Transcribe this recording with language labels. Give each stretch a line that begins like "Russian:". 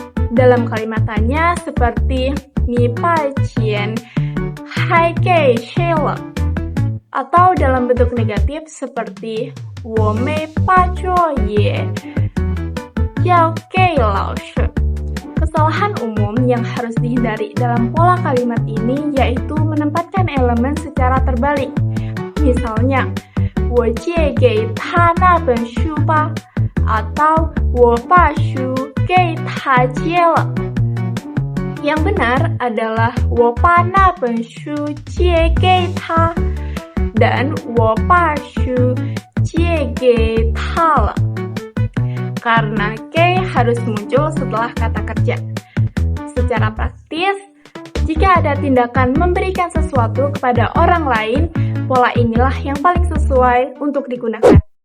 Indonesian: Dalam kalimatannya seperti
Chinese: 你把钱还给谁了
Indonesian: atau dalam bentuk negatif seperti
Chinese: 我没把作业交给老师.
Indonesian: Kesalahan umum yang harus dihindari dalam pola kalimat ini yaitu menempatkan elemen secara terbalik. Misalnya,
Chinese: 我借给他那本书吧
Indonesian: atau
Chinese: 我把书给他借了.
Indonesian: Yang benar adalah
Chinese: 我把那本书借给他
Indonesian: dan
Chinese: 我把书借给他了.
Indonesian: Karena ke harus muncul setelah kata kerja. Secara praktis, jika ada tindakan memberikan sesuatu kepada orang lain, pola inilah yang paling sesuai untuk digunakan.